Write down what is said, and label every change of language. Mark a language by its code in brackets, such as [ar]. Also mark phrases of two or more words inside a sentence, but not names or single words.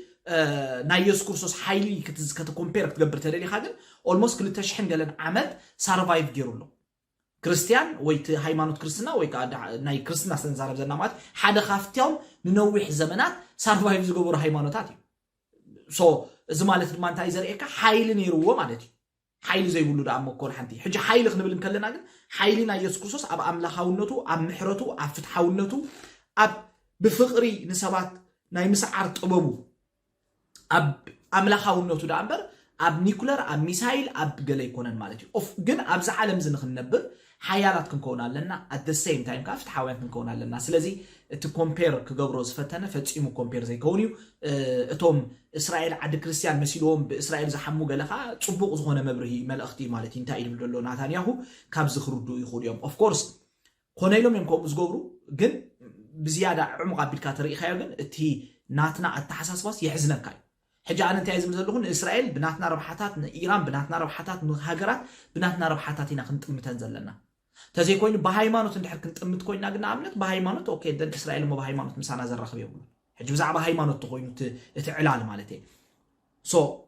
[ti] ናይ ኢየሱስ ክርስቶስ ሓይሊ ከተኮምፔር ክትገብር ተደሊኻ ግን ኦልሞስት 2000 ገለን ዓመት ሳርቫይቭ ገይሩሎ ክርስቲያን ወይ ሃይማኖት ክርስትና ወይ ናይ ክርስትና ሰንዛረብ ዘለና ማለት ሓደ ካፍትዮም ንነዊሕ ዘመናት ሳርቫይቭ ዝገበሩ ሃይማኖታት እዩ ሶ እዚ ማለት ድማ እንታይ ዘርእየካ ሓይሊ ነይርዎ ማለት እዩ ሓይሊ ዘይብሉ ዳ መኮን ሓንቲ ሕጂ ሓይሊ ክንብል እንከለና ግን ሓይሊ ናይ ኢየሱስ ክርስቶስ ኣብ ኣምላኻውነቱ ኣብ ምሕረቱ ኣብ ፍትሓውነቱ ኣብ ብፍቕሪ ንሰባት ናይ ምስዓር ጥበቡ ኣብ ኣምላኻውነቱ ዳ እምበር ኣብ ኒኩለር ኣብ ሚሳይል ኣብ ገለ ይኮነን ማለት እዩ ግን ኣብዚ ዓለም እዚ ንክንነብር ሓያላት ክንከውን ኣለና [en] at the same time [ti] ከዓ ፍትሓውያን ክንከውን ኣለና ስለዚ እቲ ኮምፔር ክገብሮ ዝፈተነ ፈፂሙ ኮምፔር ዘይከውን እዩ እቶም እስራኤል ዓዲ ክርስቲያን መሲሎም ብእስራኤል ዝሓሙ ገለኻ ፅቡቕ ዝኾነ መብርሂ መልእኽቲ ማለት እንታይ ይብል ዘሎ ናታንያሁ ካብ ዝኽርዱ ይኹዱ እዮም [en] of course [ti] ኮነ ኢሎም እዮም ከምኡ ዝገብሩ ግን ብዝያዳ ዕሙቕ ኣቢልካ ተርኢኻዮ ግን እቲ ናትና ኣተሓሳስባስ የሕዝነካ እዩ ሕጂ ኣነ እንታይ ዝብል ዘለኹ ንእስራኤል ብናትና ረብሓታት ንኢራን ብናትና ረብሓታት ንሃገራት ብናትና ረብሓታት ኢና ክንጥምተን ዘለና ተዘይኮይኑ ብሃይማኖት እንድሕር ክንጥምት ኮይና ግን ኣብነት ብሃይማኖት [en] okay then [ti] እስራኤል ሞ ብሃይማኖት ምሳና ዘራኽብ የብሉ ሕጂ ብዛዕባ ሃይማኖት ተኮይኑ እቲ ዕላል ማለት እዩ ሶ